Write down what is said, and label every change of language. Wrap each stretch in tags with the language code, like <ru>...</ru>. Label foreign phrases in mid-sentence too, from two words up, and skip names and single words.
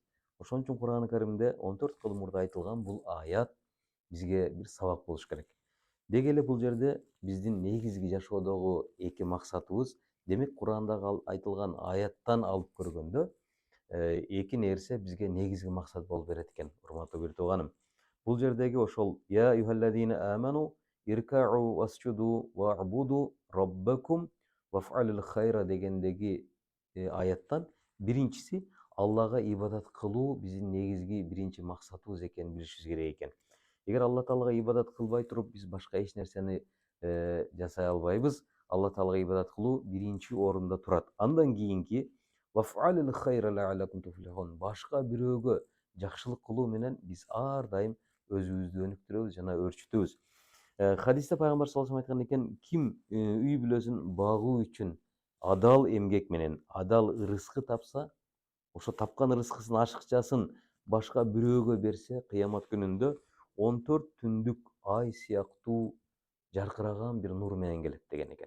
<ky>Ошон үчүн Кур'ан-ы Каримде 14 кылым мурда айтылган бул аят бизге бир сабак болуш керек. Деги эле бул жерде биздин негизги жашоодогу эки максатыбыз, демек Кур'андагы айтылган аяттан алып көргөндө эки нерсе бизге негизги максат болуп берет экен, урматтуу бир тууганым. Бул жердеги ошол</ky> <ar>يا أيها الذين آمنوا اركعوا واسجدوا واعبدوا ربكم وافعلوا الخير</ar> <ky>дегендеги аяттан биринчиси Аллага ибадат кылуу биздин негизги биринчи максатыбыз экенин билишибиз керек экен. Эгер Алла Таалага ибадат кылбай туруп биз башка эч нерсени жасай албайбыз. Алла Таалага ибадат кылуу биринчи орунда турат. Андан кийинки</ky> <ar>وافعلوا الخير لعلكم تفلحون.</ar> <ky>Башка бирөөгө жакшылык кылуу менен биз ар дайым өзүбүздү өнүктүрөбүз жана өөрчүтөбүз. Хадисте пайгамбар</ky> <ar>صلى الله عليه وسلم</ar> <ky>айткан экен, ким үй бүлөсүн багуу үчүн адал эмгек менен адал ырыскы тапса, ошо тапкан ырыскысын ашыкчасын башка бирөөгө берсе, кыямат күнүндө 14 түндүк ай сыяктуу жаркыраган бир нур менен келет деген экен.</ky>